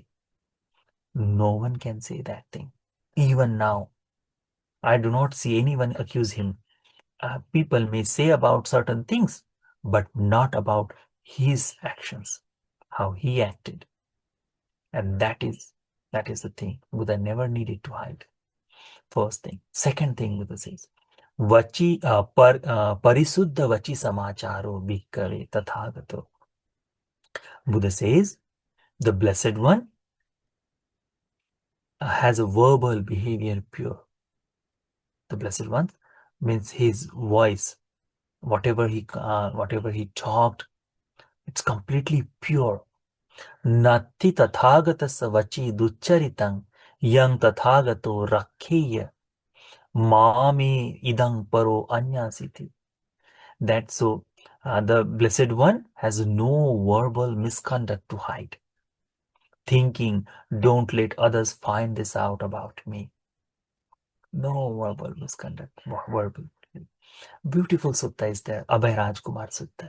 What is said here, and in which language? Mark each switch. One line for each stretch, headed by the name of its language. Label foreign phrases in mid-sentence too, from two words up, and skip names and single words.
English: No one can say that thing. Even now, I do not see anyone accuse him. People may say about certain things, but not about his actions, how he acted. And that is the thing. Buddha never needed to hide. First thing. Second thing Buddha says,
Pali: Parisuddha vachi samacharo bhikkhave tathagato.
English: Buddha says, the Blessed One has a verbal behavior pure. The Blessed One means his voice whatever he talked, it's completely pure.
Pali: Natti tathagatasa vachi duchcharitang yang tathagato rakkheya mami idang paro anyasiti.
English: That so the Blessed One has no verbal misconduct to hide, thinking, don't let others find this out about me. No verbal misconduct, verbal. Beautiful sutta is there, Abhay Rajkumar Sutta.